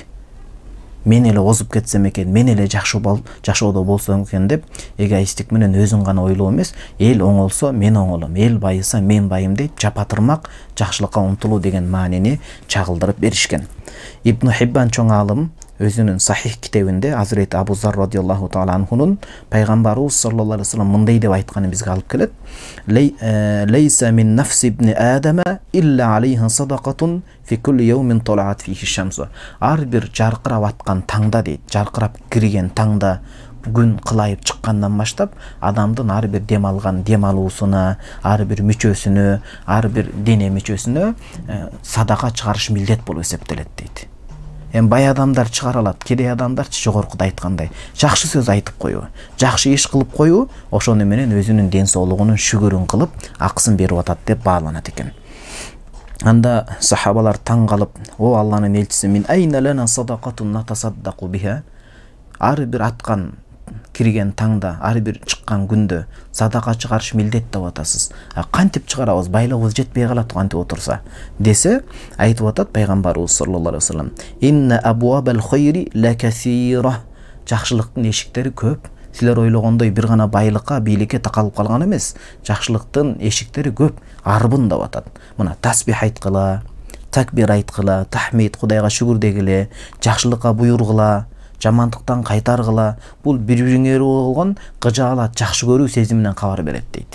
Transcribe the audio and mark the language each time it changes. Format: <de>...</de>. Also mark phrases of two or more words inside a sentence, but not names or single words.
<ky>Мен эле озуп кетсем экен, мен эле жашоодо болсом экен деп, эгоисттик менен өзүн гана ойлоо эмес, эл оңолсо мен оңолом, эл байыса мен байым деп, жапатырмак жакшылыкка умтулуу деген маанини чагылдырып беришкен. Ибн Хиббан чоң аалым өзүнүн Сахих китебинде Азирети Абу Зар</ky> <ar>رضي الله تعالى</ar> <ky>анхунун пайгамбарыбыз</ky> <ar>صلى الله عليه وسلم</ar> <ky>мындай деп айтканын бизге алып келет.</ky> <ar>ليس من نفس ابن آدم إلا عليه صدقة في كل يوم طلعت فيه الشمس.</ar> <ky>Ар бир жаркырап аткан таңда дейт, жаркырап кирген таңда, күн кылайып чыккандан баштап, адамдын ар бир дем алган дем алуусуна, ар бир мүчөсүнө, ар бир дене мүчөсүнө садака чыгарыш милдет болуп эсептелет дейт. Бай адамдар чыгара алат, кедей адамдарчы жогоркуда айткандай жакшы сөз айтып коюу, жакшы иш кылып коюу, ошону менен өзүнүн ден соолугунун шүгүрүн кылып, акысын берип атат деп бааланат экен. Анда сахабалар таң калып, о Алланын элчиси,</ky> <ar>من أين لنا صدقة نتصدق بها.</ar> <ky>Ар бир аткан кирген таңда, ар бир чыккан күндө садака чыгарыш милдет деп атасыз. Кантип чыгарабыз, байлыгыбыз жетпей калат кантип отурса десе, айтып атат пайгамбарыбыз</ky> <ar>صلى الله عليه وسلم, إن أبواب الخير لكثيرة.</ar> <ky>Жакшылыктын эшиктери көп. Силер ойлогондой бир гана байлыкка, бийликке такалып калган эмес. Жакшылыктын эшиктери көп, арбын деп атат. Мына тасбих айткыла, такбир айткыла, тахмид, Кудайга шүгүр дегиле, жакшылыкка буйругула, жамандыктан кайтаргыла, бул бири-бириңерге болгон кыжаалат, жакшы көрүү сезиминен кабар берет дейт.</ky>